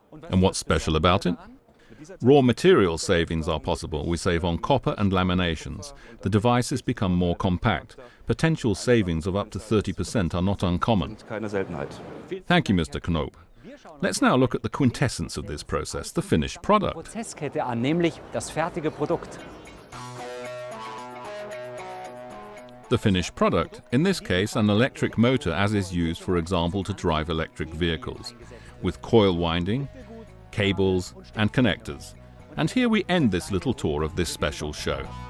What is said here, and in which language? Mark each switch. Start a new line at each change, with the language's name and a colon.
English: And what's special about it? Raw material savings are possible. We save on copper and laminations. The devices become more compact. Potential savings of up to 30% are not uncommon. Thank you, Mr. Knoop. Let's now look at the quintessence of this process, the finished product.
German: Prozesskette an, nämlich das fertige Produkt.
English: The finished product, in this case an electric motor as is used, for example, to drive electric vehicles, with coil winding, cables and connectors. And here we end this little tour of this special show.